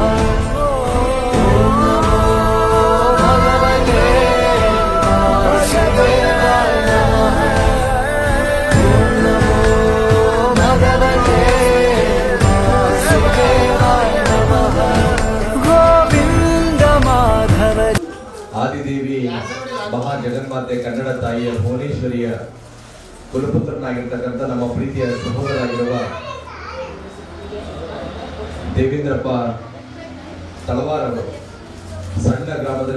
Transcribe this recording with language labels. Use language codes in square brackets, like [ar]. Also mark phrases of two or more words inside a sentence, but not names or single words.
[sa] ओम नमो भगवते वासुदेवाय नमः। ओम नमो भगवते वासुदेवाय नमः। गोविंद माधव [kn] ಆದಿದೇವಿ ಮಹಾ ಜಗನ್ಮಾತೆ ಕನ್ನಡ ತಾಯಿಯ ಭುವನೇಶ್ವರಿಯ ಕುಲಪುತ್ರನಾಗಿರ್ತಕ್ಕಂಥ ನಮ್ಮ ಪ್ರೀತಿಯ ಸಹೋದರಾಗಿರುವ ದೇವೇಂದ್ರಪ್ಪ ತಳವಾರ್ ಅವರು ಸಣ್ಣ ಗ್ರಾಮದಲ್ಲಿ